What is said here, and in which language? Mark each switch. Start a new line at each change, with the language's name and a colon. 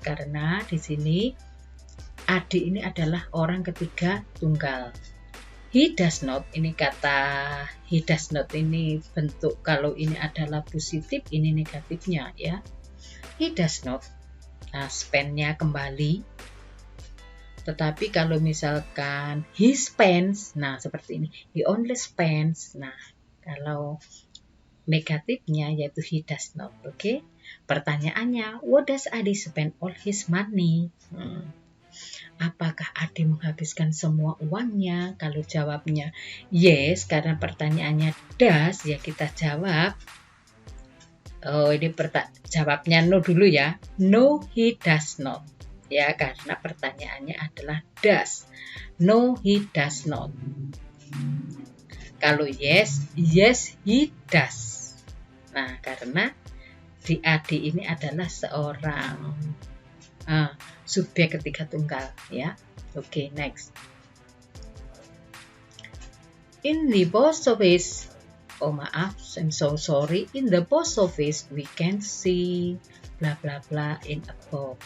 Indonesian: Karena di sini Adi ini adalah orang ketiga tunggal.
English: He does not,
Indonesian: ini kata he does not ini bentuk kalau ini adalah positif, ini negatifnya ya.
English: He does not,
Indonesian: nah spend-nya kembali. Tetapi kalau misalkan he spends, nah seperti ini,
English: he only spends.
Indonesian: Nah kalau negatifnya yaitu
English: he does not,
Indonesian: oke?
English: Pertanyaannya, what does Adi spend all his money?
Indonesian: Apakah Adi menghabiskan semua uangnya? Kalau jawabnya yes, karena pertanyaannya does, ya kita jawab.
English: Oh,
Indonesian: ini jawabnya
English: no
Indonesian: dulu ya.
English: No, he does not.
Indonesian: Ya, karena pertanyaannya adalah does.
English: No, he does not.
Indonesian: Kalau
English: yes, yes, he does.
Indonesian: Nah, karena di Adi ini adalah seorang subjek ketiga tunggal ya.
English: Oke, next. In the post office,
Indonesian: oh maaf,
English: I'm so sorry. In the post office we can see bla bla bla in a box.